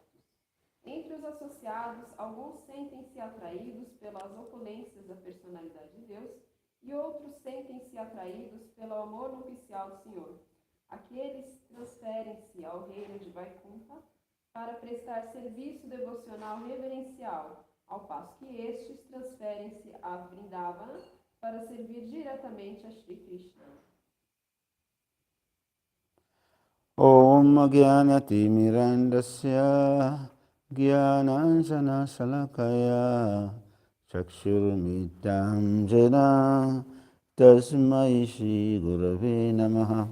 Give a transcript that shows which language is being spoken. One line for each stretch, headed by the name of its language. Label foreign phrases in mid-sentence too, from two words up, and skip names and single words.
Portuguese: Entre os associados, alguns sentem-se atraídos pelas opulências da personalidade de Deus e outros sentem-se atraídos pelo amor nupcial do Senhor. Aqueles transferem-se ao reino de Vaikuntha para prestar serviço devocional reverencial, ao passo que estes transferem-se a Vrindavana para servir diretamente a Shri Krishna.
Sanskrit: Om Jnana-timirandasya Jnana-anjana Shalakaya Chakshurumritam Jena Tasmai Shri Gurave Namaha.